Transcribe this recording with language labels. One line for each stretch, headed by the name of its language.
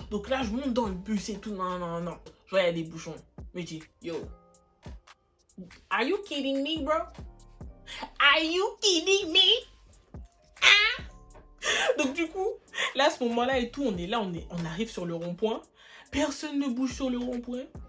French: Donc là, je monte dans le bus et tout. Non. Je vois, il y a des bouchons. Je me dis,
English: yo, are you kidding me, bro? Are you kidding me? Ah?
French: Donc du coup, là, à ce moment-là et tout, on est là, on arrive sur le rond-point. Personne ne bouge sur le rond-point.